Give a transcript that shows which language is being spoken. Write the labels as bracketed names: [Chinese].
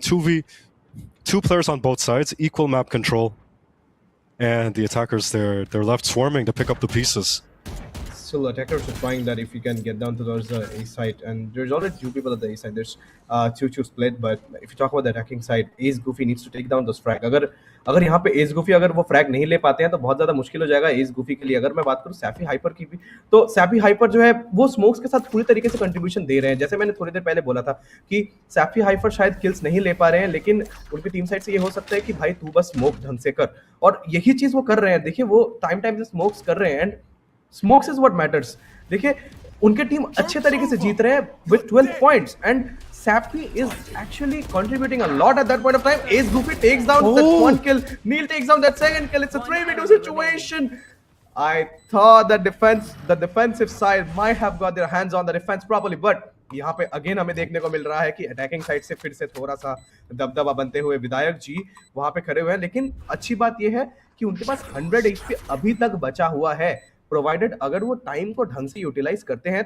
[English] 2 players on both sides, equal map control. And the attackers, they're left swarming to pick up the pieces. Still, attackers are trying that if you can get down towards the A side, and there's already 2 people at the A side. There's 2 split, but if you talk about the attacking side, Ace Goofy needs to take down those frag. [Hindi] अगर यहाँ पे Ace Goofy अगर वो frag नहीं ले पाते हैं तो बहुत ज़्यादा मुश्किल हो जाएगा Ace Goofy के लिए. अगर मैं बात करूँ Sappy Hyper की भी, तो Sappy Hyper जो है वो smokes के साथ पूरी तरीके से contribution दे रहे हैं. जैसे मैंने थोड़ी देर पहले बोला था कि Sappy Hyper शायद kills नहीं ले पा रहे हैं, लेकिन उनकी टीम साइड से ये हो सकता है कि भाई तू बस smoke ढंग से कर, और यही चीज़ वो कर रहे हैं. देखिए वो टाइम से smokes कर रहे हैं, [English] and smokes is what matters. [Hindi] देखिए उनके टीम अच्छे तरीके से जीत रहे हैं [English] with 12 points, and Sappy is actually contributing a lot at that point of time. Ace Goofy takes down that 1 kill. Neil takes down that 2nd kill. It's a 3v2 situation. I thought that the defensive side might have got their hands on the defense properly, but [Hindi] यहाँ पे again हमें देखने को मिल रहा है कि attacking side से फिर से थोड़ा सा दबदबा बनते हुए विधायक जी वहां पे खड़े हुए हैं. लेकिन अच्छी बात यह है कि उनके पास 100 HP अभी तक बचा हुआ है, प्रोवाइडेड अगर वो टाइम को ढंग से यूटिलाइज करते हैं.